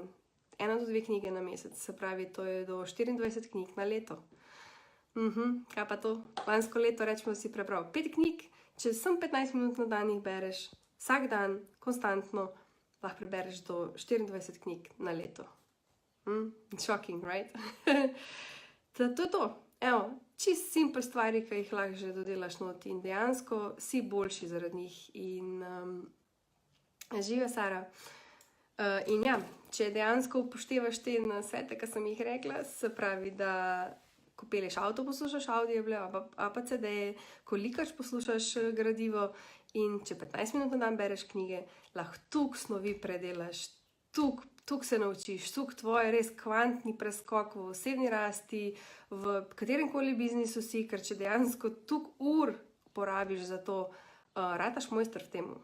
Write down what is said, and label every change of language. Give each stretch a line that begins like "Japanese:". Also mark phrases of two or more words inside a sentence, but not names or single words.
Slovenian: 1 do 2 knjige na mesec, se pravi, to je do 24 knjig na leto. Kaj pa to? Lansko leto, rečemo, si prebral 5 knjig, če sem 15 minut na dan jih bereš, vsak dan, konstantno, lahko prebereš do 24 knjig na leto.
English: Shocking, right?
Slovenian: To je to. Evo, čist simple stvari, ki jih lahko že dodelaš noti in dejansko si boljši zaradi njih. In živijo, Sara. In ja, če dejansko upoštevaš te nasvete, ki sem jih rekla, se pravi, da ko pelješ avto, poslušaš audible, a pa CD-je, ko likaš, poslušaš gradivo in če 15 minut na dan bereš knjige, lahko toliko snovi predelaš, toliko se naučiš, toliko tvoje res kvantni preskok v osebni rasti, v kateremkoli biznisu si, ker če dejansko toliko ur porabiš za to, rataš mojster v temu.